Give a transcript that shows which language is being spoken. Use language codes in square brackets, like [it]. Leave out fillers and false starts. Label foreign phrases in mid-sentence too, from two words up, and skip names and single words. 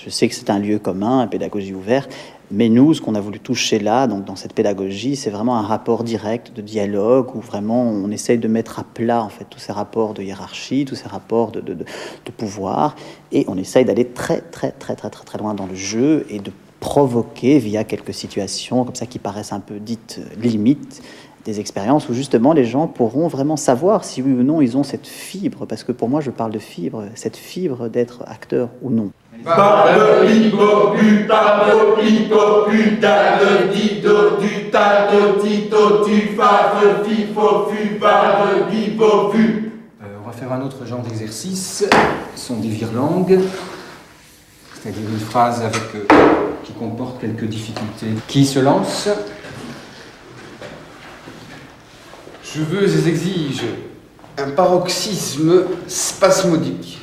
[fr] Je sais que c'est un lieu commun, la pédagogie ouverte, mais nous, ce qu'on a voulu toucher là, donc dans cette pédagogie, c'est vraiment un rapport direct de dialogue où vraiment on essaye de mettre à plat en fait tous ces rapports de hiérarchie, tous ces rapports de pouvoir, et on essaye d'aller très loin dans le jeu et de provoquer via quelques situations comme ça qui paraissent un peu dites limites, des expériences où justement les gens pourront vraiment savoir si oui ou non ils ont cette fibre, parce que pour moi je parle de fibre, cette fibre d'être acteur ou non. Bibo, butado, pito, putade, dido, dutado, tito, tufave, fifo, fubave, bibo, vu. On va faire un autre genre d'exercice. Ce sont des virlangues, c'est-à-dire une phrase qui comporte quelques difficultés. Qui se lance? Je veux et exige un paroxysme spasmodique.